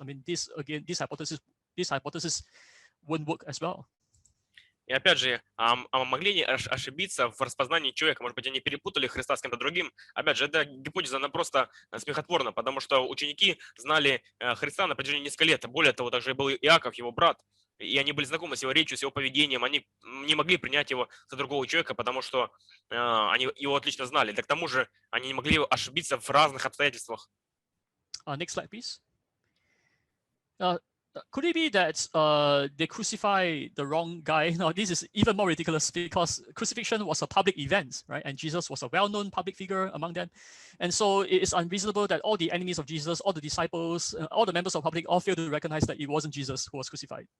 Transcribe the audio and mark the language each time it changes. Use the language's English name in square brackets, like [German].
[English] I mean, this hypothesis wouldn't work as well. [Russian] И опять же, могли они ошибиться в распознании человека? Может быть, они перепутали Христа с кем-то другим? Опять же, эта гипотеза, она просто смехотворна, потому что ученики знали Христа на протяжении нескольких лет. Более того, также был Иаков, его брат, и они были знакомы с его речью, с его поведением. Они не могли принять его за другого человека, потому что они его отлично знали. Да к тому же, они не могли ошибиться в разных обстоятельствах. [English] Next slide, please. Could it be that they crucified the wrong guy? No, this is even more ridiculous because crucifixion was a public event, right? And Jesus was a well-known public figure among them. And so it is unreasonable that all the enemies of Jesus, all the disciples, all the members of the public all fail to recognize that it wasn't Jesus who was crucified.